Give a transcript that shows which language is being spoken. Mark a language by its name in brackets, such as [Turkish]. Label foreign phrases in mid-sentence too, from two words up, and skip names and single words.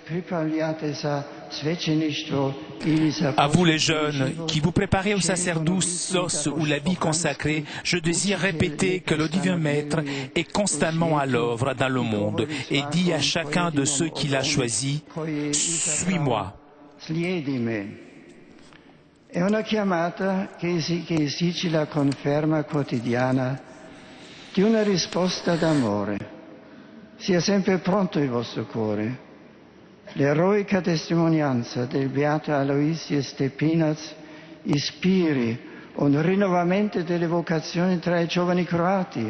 [French] À vous les jeunes qui vous préparez au sacerdoce ou la vie consacrée, je désire répéter que le divin Maître est constamment à l'œuvre dans le monde et dit à chacun de ceux qu'il a choisis, « Suis-moi ». [Italian] È una chiamata che esige la conferma quotidiana di una risposta d'amore. Sia sempre pronto il vostro cuore. L'eroica testimonianza del beato Aloisio Stepinac ispiri un rinnovamento delle vocazioni tra i giovani croati.